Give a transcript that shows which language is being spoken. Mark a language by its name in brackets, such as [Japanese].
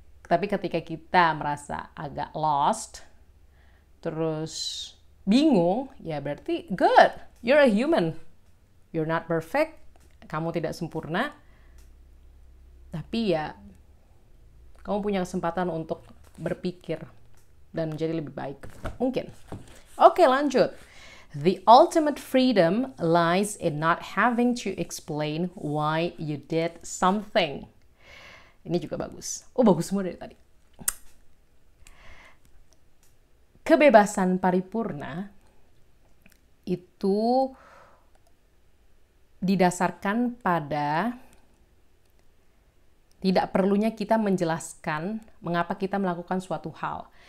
[Indonesian] Tapi ketika kita merasa agak lost, terus bingung, ya berarti good. [English] You're a human. You're not perfect. [Indonesian] Kamu tidak sempurna. Tapi ya, kamu punya kesempatan untuk berpikir dan menjadi lebih baik. Mungkin. Oke, lanjut. [English] The ultimate freedom lies in not having to explain why you did something. [Indonesian] Ini juga bagus. Oh, bagus semua dari tadi. Kebebasan paripurna itu didasarkan pada tidak perlunya kita menjelaskan mengapa kita melakukan suatu hal.